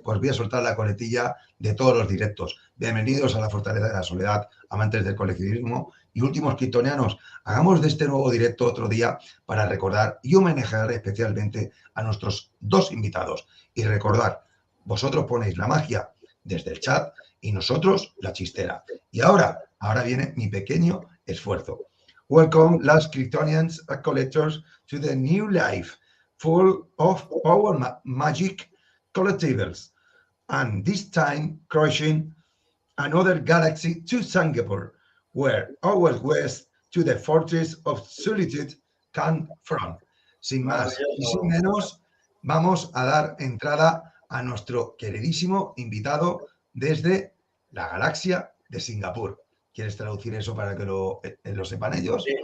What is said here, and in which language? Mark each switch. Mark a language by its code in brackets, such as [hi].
[es] Pues voy a soltar la coletilla de todos los directos. Bienvenidos a la Fortaleza de la Soledad, amantes del coleccionismo y últimos criptonianos. Hagamos de este nuevo directo otro día para recordar y homenajear especialmente a nuestros dos invitados. Y recordar, vosotros ponéis la magia desde el chat y nosotros la chistera. Y ahora viene mi pequeño esfuerzo. [en] Welcome, last Kryptonians and collectors, to the new life, full of power magic collectibles, and this time crushing another galaxy to Singapur, where our quest to the fortress of solitude come from. [es] Sin más y sin menos, vamos a dar entrada a nuestro queridísimo invitado desde la galaxia de Singapur. ¿Quieres traducir eso para que lo sepan ellos?